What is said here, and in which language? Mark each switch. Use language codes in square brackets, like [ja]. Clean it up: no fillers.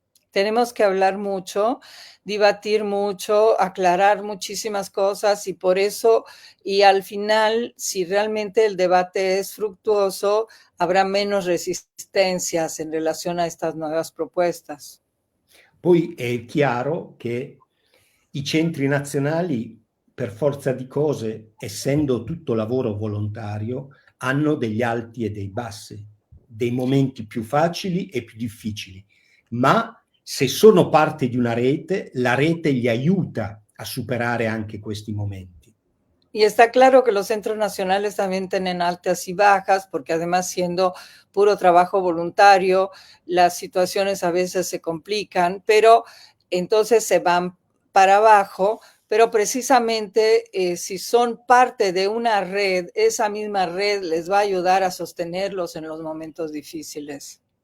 [es] Tenemos que hablar mucho, debatir mucho, aclarar muchísimas cosas y por eso, y al final, si realmente el debate es fructuoso, habrá menos resistencias en relación a estas nuevas propuestas. [it] Poi è chiaro che i centri nazionali, per forza di cose, essendo tutto lavoro volontario, hanno degli alti e dei bassi, dei momenti più facili e più difficili, ma se sono parte di una rete, la rete gli aiuta a superare anche questi momenti. [es] Y está claro que los centros nacionales también tienen altas y bajas, porque además siendo puro trabajo voluntario, las situaciones a veces se complican, pero entonces se van para abajo, pero precisamente si son parte de una red, esa misma red les va a ayudar a sostenerlos en los momentos difíciles.